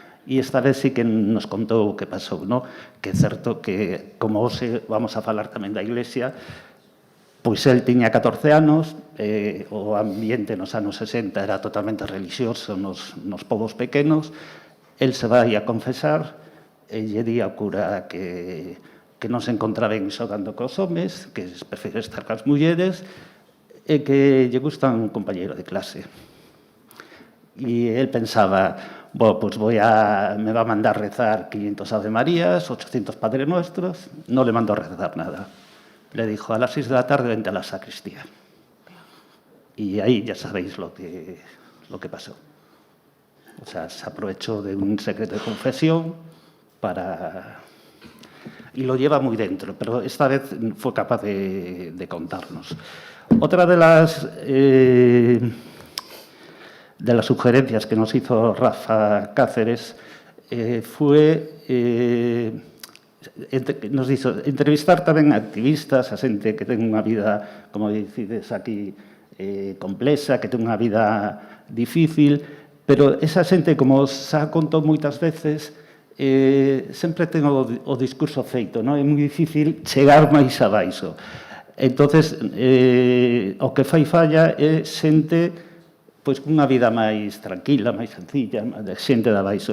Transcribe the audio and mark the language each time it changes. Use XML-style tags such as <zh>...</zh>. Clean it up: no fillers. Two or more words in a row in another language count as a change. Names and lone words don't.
<gl>E esta vez sí que nos contou o que pasou, non? Que é certo que, como hoxe vamos a falar tamén da iglesia, pois el tiña 14 anos, o ambiente nos anos 60 era totalmente religioso nos povos pequenos, el se vai a confesar, e lle di ao cura que non se encontra ben xogando cos homes, que prefere estar cas mulleres, e que lle gusta un compañeiro de clase. E el pensaba...</gl> <es>pues me va a mandar rezar 500 Ave Marías, 800 Padre Nuestros, no le mando a rezar nada. Le dijo, a las 6 de la tarde vente a la sacristía. Y ahí ya sabéis lo que pasó. O sea, se aprovechó de un secreto de confesión para... Y lo lleva muy dentro, pero esta vez fue capaz de contarnos. Otra de las sugerencias que nos hizo</es> <gl>Rafa Cáceres nos hizo entrevistar tamén activistas, a xente que ten unha vida, como dicides aquí, complexa, que ten unha vida difícil, pero esa xente, como xa contou moitas veces, sempre ten o discurso feito, non? É moi difícil chegar máis abaixo. Entonces, o que fai falla é xente pois unha vida máis tranquila, máis sencilla, de xente de abaixo.</gl>